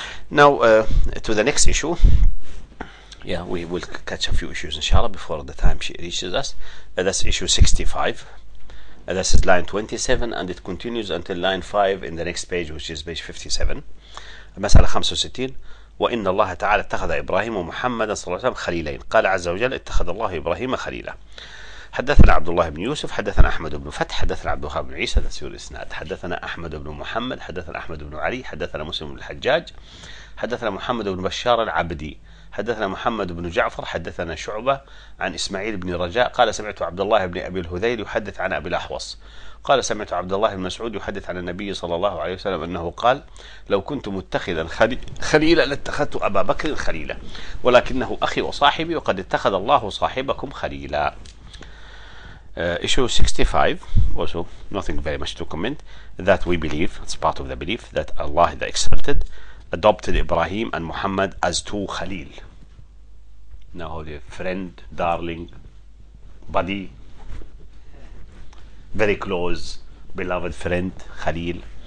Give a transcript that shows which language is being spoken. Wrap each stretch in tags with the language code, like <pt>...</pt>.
<en>Now, to the next issue. Yeah, we will catch a few issues, inshallah, before the time she reaches us. That's issue 65. This is line 27, and it continues until line 5 in the next page, which is page 57.</en> <ar>مسألة 65. وإن الله تعالى اتخذ إبراهيم ومحمدا صلى الله عليه وسلم خليلين. قال عز وجل اتخذ الله إبراهيم خليلا. حدثنا عبد الله بن يوسف حدثنا أحمد بن فتح حدثنا عبد الوهاب بن عيسى تسير الإسناد حدثنا أحمد بن محمد حدثنا أحمد بن علي حدثنا مسلم بن الحجاج حدثنا محمد بن بشار العبدي حدثنا محمد بن جعفر حدثنا شعبة عن إسماعيل بن رجاء قال سمعت عبد الله بن أبي الهذيل يحدث عن أبي الأحوص قال سمعت عبد الله بن مسعود يحدث عن النبي صلى الله عليه وسلم أنه قال لو كنت متخذا خليلا لاتخذت أبا بكر خليلا ولكنه أخي وصاحبي وقد اتخذ الله صاحبكم خليلا.</ar> <en>Issue 65, also nothing very much to comment, that we believe, it's part of the belief, that Allah the Exalted adopted Ibrahim and Muhammad as two Khalil. Now the friend, darling, buddy, very close, beloved friend, Khalil.</en>